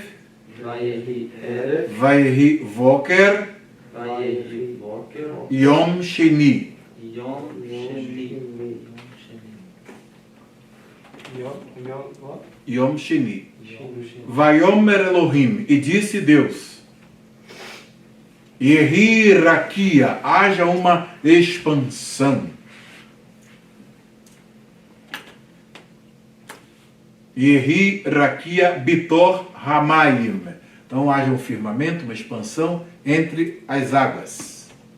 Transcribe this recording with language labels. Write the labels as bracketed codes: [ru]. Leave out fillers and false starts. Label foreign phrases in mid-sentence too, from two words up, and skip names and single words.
[he] ויהי ערב, ויהי בקר ויהי בקר, יום שני. יום שני, יום שני. ויאמר אלהים, [pt] e disse Deus, [he] יהי רקיע, [pt] haja uma expansão. [he] יהי רקיע בתוך המים. [pt] Então haja um firmamento, uma expansão entre as águas.